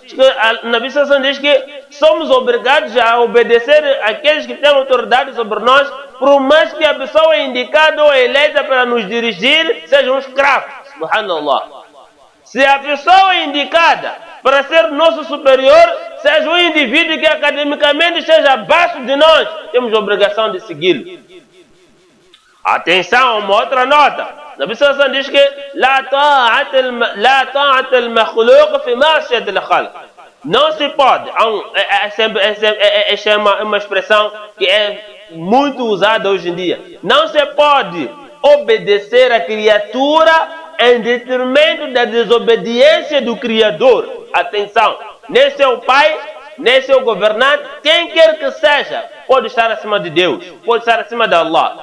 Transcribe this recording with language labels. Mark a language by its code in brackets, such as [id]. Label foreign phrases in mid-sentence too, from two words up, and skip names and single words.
[pt] O Nabi Sassan diz que somos obrigados a obedecer aqueles que têm autoridade sobre nós, por mais que a pessoa indicada ou eleita para nos dirigir seja um escravo. Subhanallah. Se a pessoa indicada para ser nosso superior seja um indivíduo que academicamente esteja abaixo de nós, temos a obrigação de segui-lo. Atenção, uma outra nota. [ar] Nabi Sassan [pt] diz que [ar] لا طاعة المخلوق في معصية الخالق. [pt] Não se pode, é uma expressão que é muito usada hoje em dia. Não se pode obedecer a criatura em detrimento da desobediência do Criador. Atenção, nem seu pai, nem seu governante, quem quer que seja, pode estar acima de Deus, pode estar acima de Allah.